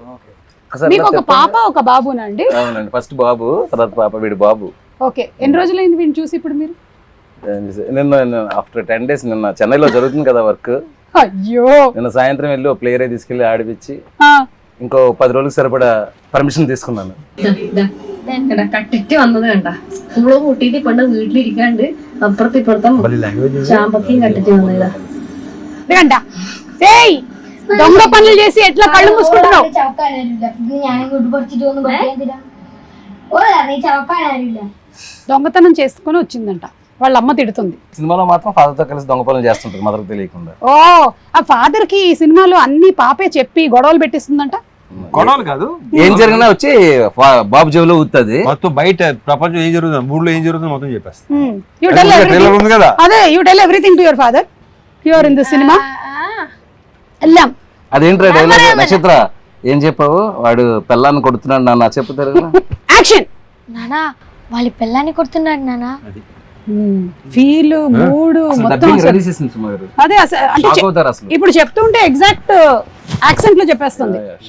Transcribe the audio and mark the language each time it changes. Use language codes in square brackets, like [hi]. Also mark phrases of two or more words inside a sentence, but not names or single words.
[te] మీకు ఒక పాప ఒక బాబునా అండి? అవునండి, ఫస్ట్ బాబు, తర్వాత పాప, వీడు బాబు. ఓకే. ఎన్ని రోజులైంది వీడిని చూసి ఇప్పుడు మీరు? నిన్న [en] after 10 days, [te] నిన్న చెన్నైలో జరుగుతుంది కదా వర్క్. అయ్యో, నిన్న సాయంత్రం వెళ్ళి ప్లేయర్ తీసుకెళ్లి ఆడిపించి ఇంకో 10 రోజులకు സരിപടാ പെർമിഷൻ తీసుకున్నాను. [ml] കട്ടിട്ട് വന്നത് കണ്ട സ്കൂള് കൂട്ടിട്ട് കൊണ്ട് വീട്ടിലിരിക്കാണ്ട് അപ്പുറത്ത് ഇപ്പുറത്തെ ചാമ്പക്കയും കട്ടിട്ട് വന്നതാ. [te] దొంగ పనులు చేసి ఎట్లా కళ్ళు మూసుకుంటున్నావు? దొంగతనం చేసుకుని వచ్చిందంట, వాళ్ళ అమ్మ తిడుతుంది. సినిమాలో మాత్రం ఫాదర్ తో కలిసి దొంగ పనులు చేస్తుంటారు మదర్ తెలియకుండా. ఓ, ఆ ఫాదర్ కి ఈ సినిమాలో అన్ని పాపే చెప్పి గొడవలు పెట్టిస్తుందంట. గొడవలు కాదు, ఏం జరిగినా వచ్చి బాబు చెవిలో ఊతుంది. మొత్తం బయట ప్రపంచం ఏం జరుగుతుంది, ఊళ్ళో ఏం జరుగుతుంది మొత్తం చెప్పేస్తాను. అదే, [en] You tell everything to your father. You are in the cinema. [te] అదేంట్రా డైలాగ్? నక్షత్ర ఏం చెప్పావు? వాడు పిల్లాన్ని కొడుతున్నాడు నాన్న చెప్తారు. యాక్షన్. నానా వాళ్ళ పిల్లాన్ని కొడుతున్నాడు నానా. [en] feel mood [te] మొత్తం అదే. అంటే ఇప్పుడు చెప్తుంటే [en] exact accent [te] లో చెప్పేస్తుంది.